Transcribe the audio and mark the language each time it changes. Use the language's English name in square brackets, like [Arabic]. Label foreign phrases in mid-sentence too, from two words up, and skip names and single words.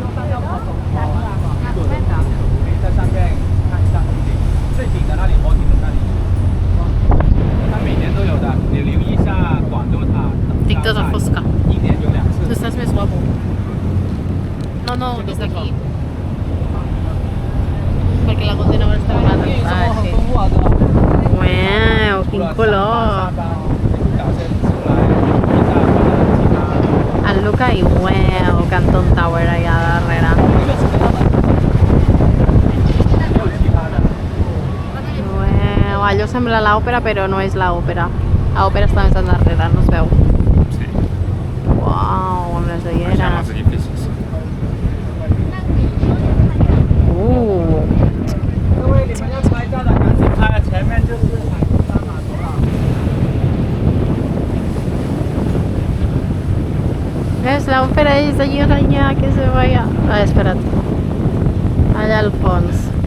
[Chinese] 在上面看一下最顶的那里，摩顶的那里，它每年都有的，你留意一下广州塔。 [Catalan] Estic tota fosca. [Chinese] 一年有2次。 [Catalan] Tu estàs més guapo. No, no, des d'aquí. Perquè la [English] Golden Hour [Catalan] està ben alta. Ah, sí. Uau, quin color! El Luca i uau, Canton Tower allà darrere. Uau, allò sembla l'òpera però no és l'òpera. L'òpera està més endarrere, no es veu. Sí. Uau, amb les Baixem ulleres. els edificis. [Chinese] 各位，你们要拍照的赶紧拍，前面就是海上码头了。 [Catalan] la ópera és allà, allà, que se veia... Ah, espera't. Allà al fons.